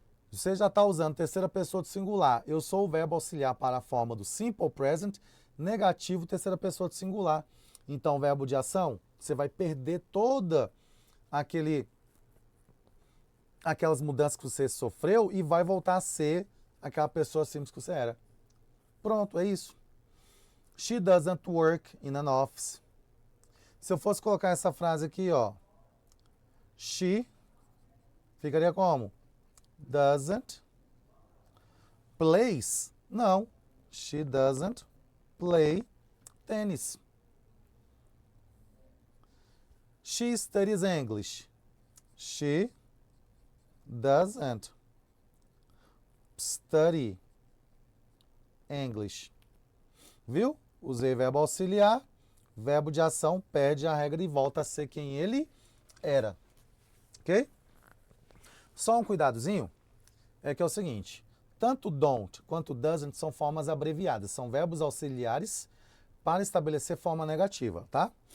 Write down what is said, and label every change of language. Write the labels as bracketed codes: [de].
[pt] Você já está usando terceira pessoa do singular. Eu sou o verbo auxiliar para a forma do simple present, negativo, terceira pessoa do singular. Então, o verbo de ação, você vai perder toda aquelas mudanças que você sofreu e vai voltar a ser aquela pessoa simples que você era. Pronto, é isso. [en] She doesn't work in an office. [pt] Se eu fosse colocar essa frase aqui, ó. She ficaria como? [en] Doesn't plays? [pt] Não. [en] She doesn't play tennis. She studies English. She doesn't study English. [pt] Viu? Usei verbo auxiliar, verbo de ação perde a regra e volta a ser quem ele era. Ok? Só um cuidadozinho, é que é o seguinte, tanto don't quanto doesn't são formas abreviadas, são verbos auxiliares para estabelecer forma negativa, tá?